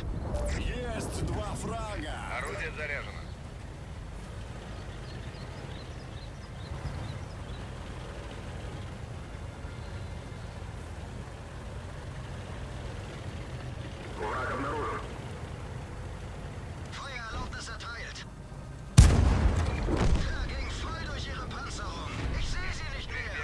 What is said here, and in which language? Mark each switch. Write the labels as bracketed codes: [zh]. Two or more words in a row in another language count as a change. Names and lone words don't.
[ru] Есть два фрага! Орудие заряжено. Враг обнаружен. [de] Feuererlaubnis erteilt. Er ging voll durch ihre Panzerung. Ich sehe sie nicht [ru] К стрельбе